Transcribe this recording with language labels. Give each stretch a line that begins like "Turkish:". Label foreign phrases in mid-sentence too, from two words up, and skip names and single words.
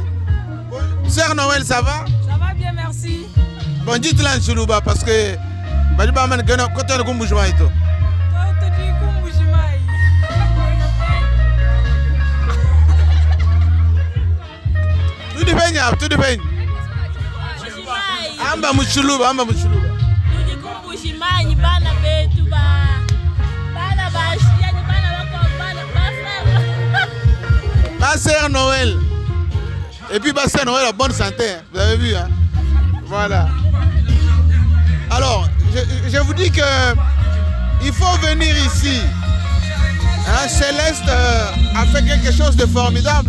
French: Sœur Noël, ça va? Ça va bien, merci. Bon, dites-le en Chuluba parce que je ne sais pas quand on est Mbuji-Mayi. Tout dépend.
Luba-Lulua: Amba Mchuluba. Mbuji-Mayi, bana betu bana bashia, bana
French: Ma sœur Noël. Et puis ma sœur Noël a bonne santé. Vous avez vu, hein? Voilà. Alors, je vous dis que il faut venir ici. Hein, Céleste a fait quelque chose de formidable.